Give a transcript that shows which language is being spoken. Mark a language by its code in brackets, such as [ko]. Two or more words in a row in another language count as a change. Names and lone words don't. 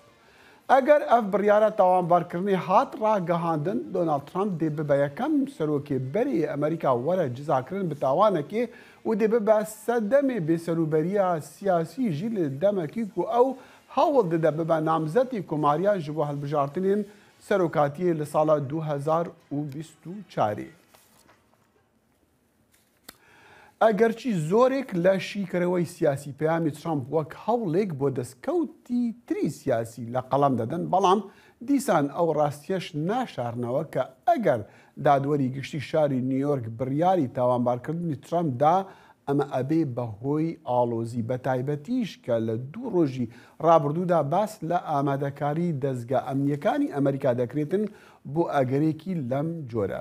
[ku] Eger ev biryara tawanbarkirinê hat ragihandin, Donald Trump dê bibe yekem serokê berê yê Amerîka were cizakirin bi tawanekê û dê bibe sedemê bêserûberiya siyasî jî li demekî ku ew hewl dide bibe namzetê komariya ji bo hilbijartinên serokatiyê li sala 2024. [ckb] ئەگەرچی زۆرێک لە شیکەرەوەی سیاسی پەیامی ترامپ وەک هەوڵێک بۆ دەستکەوتی تری سیاسی لە قەڵام دەدەن، بەڵام دیسان ئەو ڕاستیەش ناشارنەوە کە ئەگەر دادوەری گشتی شاری نیویۆرک بڕیاری تاوانبارکردنی ترامپدا ئەمە ئەبێ بەهۆی ئاڵۆزی بەتایبەتیش کە لە دوو ڕۆژی ڕابردوودا باس لە ئامادەکاری دەستگا ئەمنیەکانی ئەمریکا دەکرێتن بۆ ئەگەرێکی لەم جۆرە.